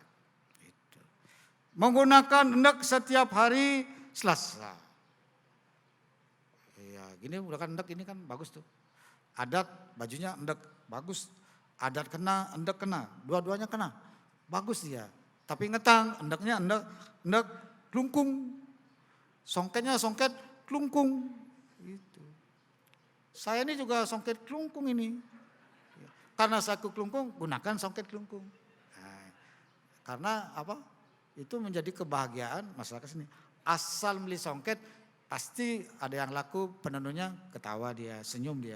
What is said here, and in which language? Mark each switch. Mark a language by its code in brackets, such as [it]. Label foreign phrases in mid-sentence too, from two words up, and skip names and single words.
[id] Itu. Menggunakan endek setiap hari Selasa. Ya, gini menggunakan endek ini kan bagus tuh. Adat bajunya endek bagus. Adat kena, endek kena, dua-duanya kena. Bagus dia. Tapi ngetang, endeknya endek klungkung. Songketnya songket klungkung. Gitu. Saya ini juga songket klungkung ini. Karena saya ke klungkung, gunakan songket klungkung. Nah, karena apa? Itu menjadi kebahagiaan masyarakat sini. Asal beli songket, pasti ada yang laku, penenunnya ketawa dia, senyum dia.